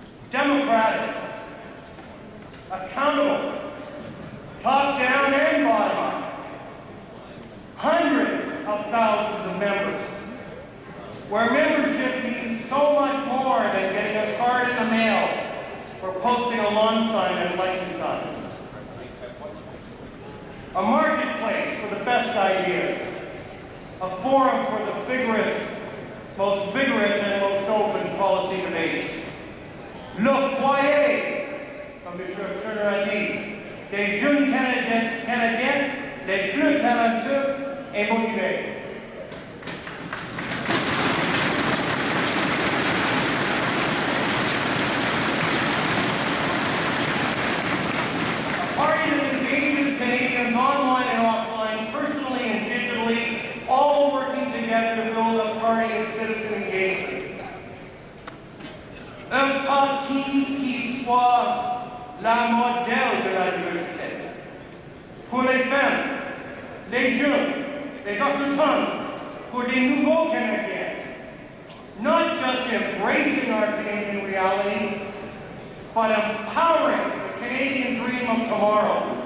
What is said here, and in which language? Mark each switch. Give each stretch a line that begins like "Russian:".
English: Democratic, accountable, top-down and bottom-up, hundreds of thousands of members, where membership means so much more than getting a card in the mail or posting a lawn sign at election time. A marketplace for the best ideas, a forum for the most vigorous and most open policy debates.
French: Le foyer, comme M. Turner a dit, des jeunes Canadiens les plus talentueux et motivés.
English: A party that engages Canadians online and offline, personally and digitally, all working together to build a party of citizen engagement.
French: Un parti qui soit la modèle de la diversité. Pour les femmes, les jeunes, les autochtones, pour des nouveaux Canadiens.
English: Not just embracing our Canadian reality, but empowering the Canadian dream of tomorrow.